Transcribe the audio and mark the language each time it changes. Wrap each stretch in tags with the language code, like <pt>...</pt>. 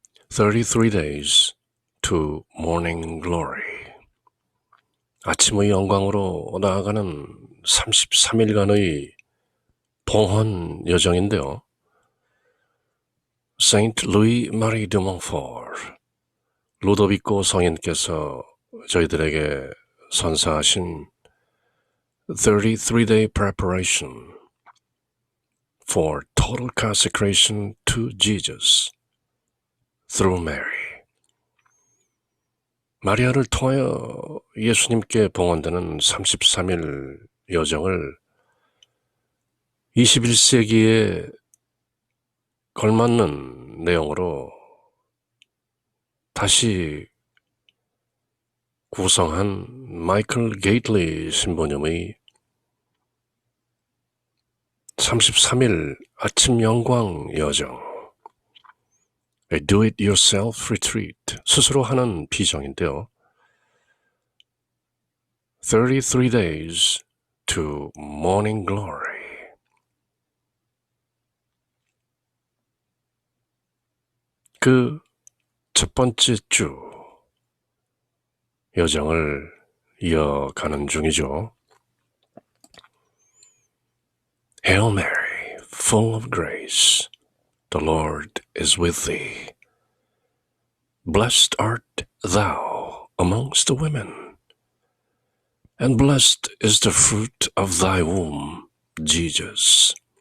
<en>33 days to morning glory.</en> <ko>아침의 영광으로 나아가는 33일간의 봉헌 여정인데요.</ko> <en>Saint Louis Marie de Montfort,</en> <ko>루도비코 성인께서 저희들에게 선사하신</ko> <en>33-day preparation for total consecration to Jesus through Mary.</en> <ko>마리아를 통하여 예수님께 봉헌되는 33일 여정을 21세기에 걸맞는 내용으로 다시 구성한 마이클 게이틀리 신부님의 33일 아침 영광 여정,</ko> <en>A Do-It-Yourself Retreat,</en> <ko>스스로 하는 비정인데요.</ko> <en>33 days to morning glory.</en> <ko>그 첫 번째 주 여정을 이어가는 중이죠.</ko> <en>Hail Mary, full of grace, the Lord is with thee. Blessed art thou amongst women, and blessed is the fruit of thy womb, Jesus.</en>